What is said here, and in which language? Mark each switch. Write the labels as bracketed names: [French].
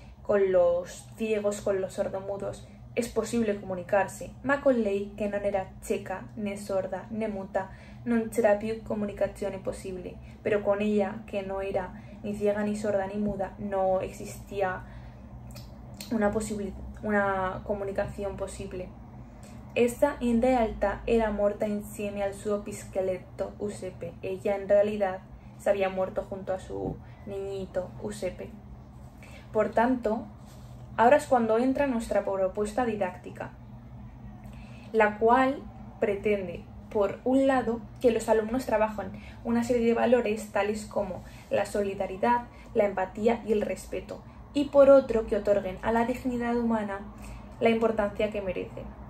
[Spanish] Con los ciegos, con los sordomudos, es posible comunicarse, [Italian] ma con lei, che non era cieca, né sorda, né muta, non c'era più comunicazione possibile. [Spanish] Pero con ella, que no era ni ciega, ni sorda, ni muda, no existía una comunicación posible. [Italian] Esta in realtà era morta insieme al suo pischeletto Giuseppe. [Spanish] Ella en realidad se había muerto junto a su niñito Giuseppe. Por tanto, ahora es cuando entra nuestra propuesta didáctica, la cual pretende, por un lado, que los alumnos trabajen una serie de valores tales como la solidaridad, la empatía y el respeto, y por otro, que otorguen a la dignidad humana la importancia que merece.